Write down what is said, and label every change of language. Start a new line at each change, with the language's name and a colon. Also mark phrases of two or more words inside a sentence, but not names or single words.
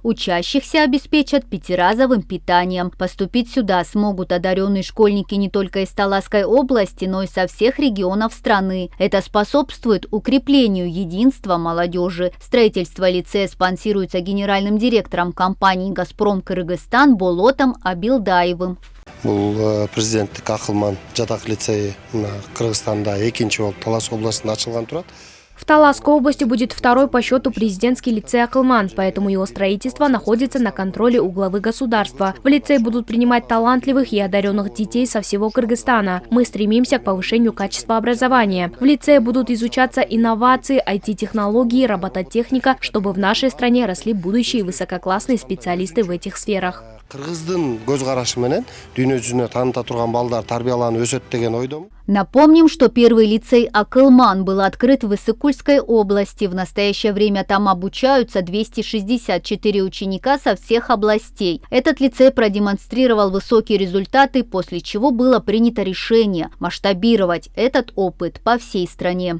Russian: Учащихся обеспечат пятиразовым питанием. Поступить сюда смогут одаренные школьники не только из Таласской области, но и со всех регионов страны. Это способствует укреплению единства молодежи. Строительство лицея спонсируется генеральным директором компании «Газпром Кыргызстан» Болотом Абилдаевым.
Kazakh: Президенттік Акылман жатақ лицейі
Kyrgyz: Кыргызстанда экинчи болуп Талас областында ачылган турат.
Russian: В Таласской области будет второй по счету президентский лицей «Акылман», поэтому его строительство находится на контроле у главы государства. В лицей будут принимать талантливых и одаренных детей со всего Кыргызстана. Мы стремимся к повышению качества образования. В лицее будут изучаться инновации, IT-технологии, робототехника, чтобы в нашей стране росли будущие высококлассные специалисты в этих сферах.
Kyrgyz: Кыргыздын көз карашы менен дүйнө жүзүнө тааныта турган балдар тарбияланып өсөт деген ойдомун.
Russian: Напомним, что первый лицей «Акылман» был открыт в Иссык-Кульской области. В настоящее время там обучаются 264 ученика со всех областей. Этот лицей продемонстрировал высокие результаты, после чего было принято решение масштабировать этот опыт по всей стране.